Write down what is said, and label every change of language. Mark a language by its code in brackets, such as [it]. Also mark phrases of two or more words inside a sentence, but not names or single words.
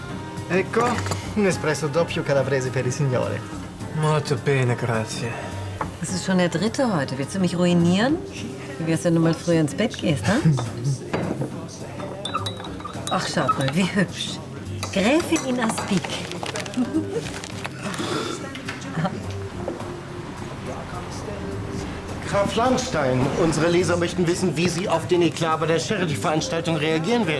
[it] Ecco, un espresso doppio calabrese per il signore. Molto bene, grazie. [de] Das ist schon der 3. heute. Willst du mich ruinieren? Wie wär's, wenn du mal früher ins Bett gehst, ne? Ach, schaut mal, wie hübsch. Gräfin in Aspik. Graf Langstein, unsere Leser möchten wissen, wie Sie auf den Eklat bei der Charity-Veranstaltung reagieren werden.